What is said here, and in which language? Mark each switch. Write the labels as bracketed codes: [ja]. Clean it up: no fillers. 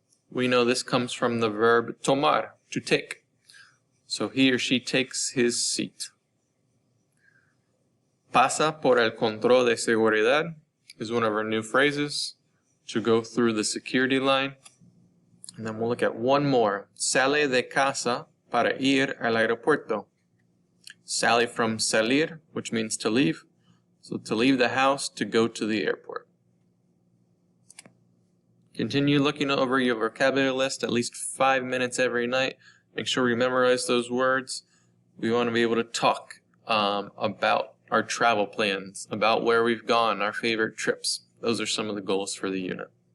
[en] We know this comes from the verb tomar, to take. So he or she takes his seat. Pasa por el control de seguridad is one of our new phrases, to go through the security line. And then we'll look at one more. [es] Sale de casa para ir al aeropuerto. [en] Sale from salir, which means to leave. So to leave the house to go to the airport. Continue looking over your vocabulary list at least 5 minutes every night. Make sure you memorize those words. We want to be able to talk about our travel plans, about where we've gone, our favorite trips. Those are some of the goals for the unit.